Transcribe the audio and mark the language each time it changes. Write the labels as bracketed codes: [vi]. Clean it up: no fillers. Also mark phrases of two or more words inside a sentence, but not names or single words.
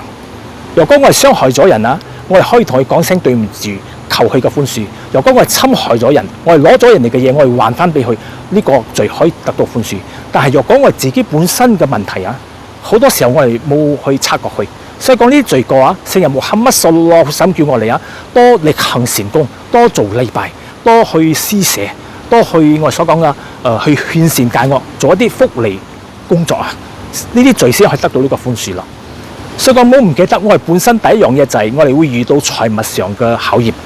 [yue] 如果我係傷害咗人我哋可以同佢講聲對唔住，求佢嘅寬恕。如果我係侵害咗人，我係攞咗人哋嘅嘢，我係還翻俾佢，呢個罪可以得到寬恕。但係若果我係自己本身嘅問題好多時候我哋冇去察覺佢。所以講呢啲罪過聖人穆罕默德 [ar] صلى الله عليه وسلم [yue] 叫我哋多力行善功，多做禮拜，多去施捨，多去我哋所講嘅去勸善戒惡，做一啲福利工作呢啲罪先可以得到呢個寬恕咯。所以講冇唔記得，我哋本身第一樣嘢就係我哋會遇到財物上嘅考驗。